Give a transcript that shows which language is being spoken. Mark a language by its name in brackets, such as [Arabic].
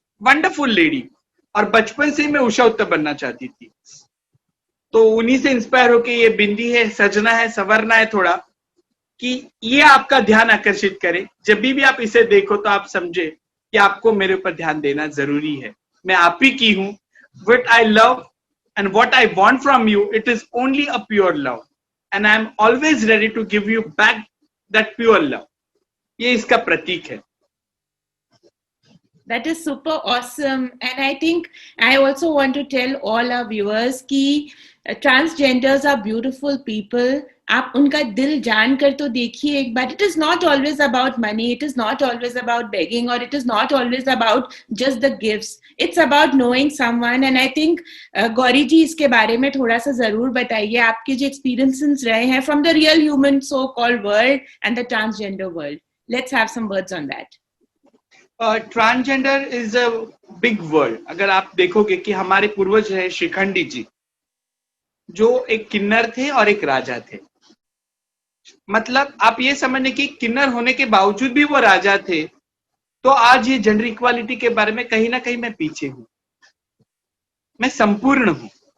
[Hindi] Wonderful lady, और बचपन से मैं उषा उत्तप बनना चाहती थी। तो उन्हीं से इंस्पायर होके ये बिंदी है, सजना है, संवरना है थोड़ा, कि ये आपका ध्यान आकर्षित करे। जब भी आप इसे देखो तो आप समझे कि आपको मेरे ऊपर ध्यान देना जरूरी है। मैं आप ही की हूं। [English] What I love and what I want from you, it is only a pure love, and I am always ready to give you back that pure love. [Hindi] ये इसका प्रतीक है। [English] That is super awesome. And I think I also want to tell all our viewers कि transgenders are beautiful people. [Hindi] आप उनका दिल जान कर तो देखिए एक बार। It is not always about money. [English] It is not always about begging, or it is not always about just the gifts. It's about knowing someone. And I think Gauri ji इसके बारे में थोड़ा सा जरूर बताइए, आपके जो experiences रहे हैं from the real human so-called world and the transgender world. Let's have some words on that. [Hindi] Transgender is a big world. अगर आप देखोगे कि हमारे पूर्वज है शिखंडी जी, जो एक किन्नर थे और एक राजा थे। मतलब आप ये समझने कि किन्नर होने के बावजूद भी वो राजा थे। तो आज ये जेंडर इक्वालिटी के बारे में कहीं ना कहीं मैं पीछे हूं। मैं संपूर्ण हूं।